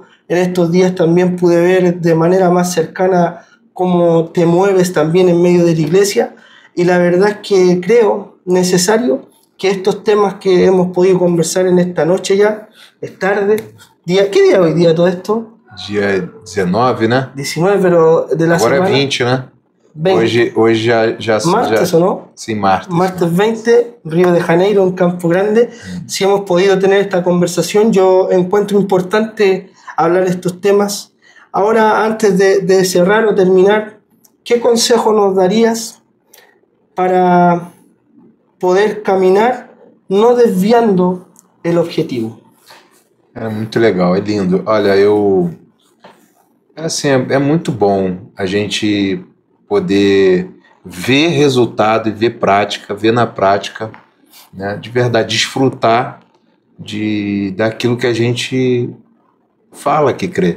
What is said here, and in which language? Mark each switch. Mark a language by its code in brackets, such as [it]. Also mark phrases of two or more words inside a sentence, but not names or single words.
[es] En estos días también pude ver de manera más cercana cómo te mueves también en medio de la iglesia, y la verdad es que creo necesario que estos temas que hemos podido conversar en esta noche ya, es tarde, ¿qué día es hoy día todo esto? [pt] Dia 19, né? 19, [es] pero de la [pt] Agora [es] semana... [pt] é 20, né? 20. Hoje já... [es] Martes, ¿o no? [pt] Sim, [es] martes. Martes 20, Río de Janeiro, en Campo Grande. Si hemos podido tener esta conversación, yo encuentro importante hablar de estos temas. Ahora, antes de cerrar o terminar, ¿qué consejo nos darías para poder caminar no desviando el objetivo? [pt] É muito legal, é lindo. Olha, assim, é muito bom a gente poder ver resultado e ver prática, ver na prática, né, de verdade, desfrutar daquilo que a gente fala que crê.